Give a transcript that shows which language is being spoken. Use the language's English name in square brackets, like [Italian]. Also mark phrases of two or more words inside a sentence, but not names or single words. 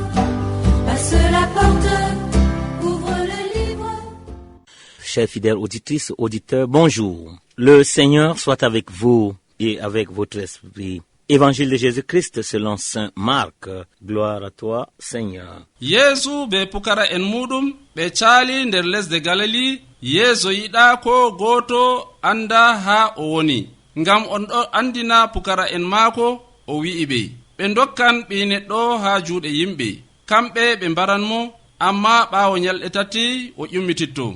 [French] Passe la porte, ouvre le livre. Chers fidèles auditrices, auditeurs, bonjour. Le Seigneur soit avec vous et avec votre esprit. Évangile de Jésus-Christ selon saint Marc. Gloire à toi, Seigneur. [Fula] Yesu be pukara en mudum be chali nder lesde Galili. Yesu yiɗa ko goto anda ha o woni, ngam on ɗo andina pukara en maako o wi'i ɓe. Ɓe dokkan ɓi neɗɗo ha juuɗe yimɓe, kamɓe ɓe mbaranmo, amma ɓaawo nyalɗe tati o ƴummititto.